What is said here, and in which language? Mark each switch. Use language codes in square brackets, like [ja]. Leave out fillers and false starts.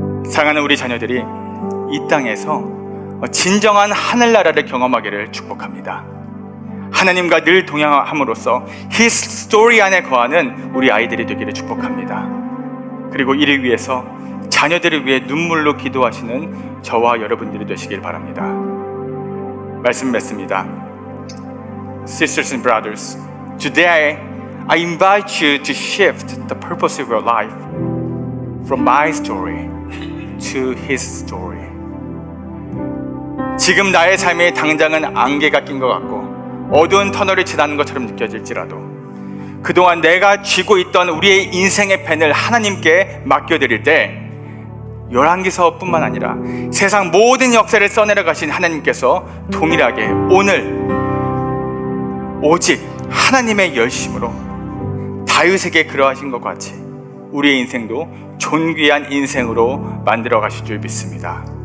[ko] 사랑하는 우리 자녀들이 이 땅에서 진정한 하늘나라를 경험하기를 축복합니다. 하나님과 늘 동행함으로써 [en] His story [ko] 안에 거하는 우리 아이들이 되기를 축복합니다. 그리고 이를 위해서 자녀들을 위해 눈물로 기도하시는 저와 여러분들이 되시길 바랍니다. 말씀 맺습니다. [en] Sisters and brothers, today I invite you to shift the purpose of your life from my story to His story. [ko] 지금 나의 삶에 당장은 안개가 낀 것 같고 어두운 터널을 지나는 것처럼 느껴질지라도 그동안 내가 쥐고 있던 우리의 인생의 펜을 하나님께 맡겨드릴 때 열왕기서뿐만 아니라 세상 모든 역사를 써내려 가신 하나님께서 동일하게 오늘 오직 하나님의 열심으로 다윗에게 그러하신 것 같이 우리의 인생도 존귀한 인생으로 만들어 가실 줄 믿습니다.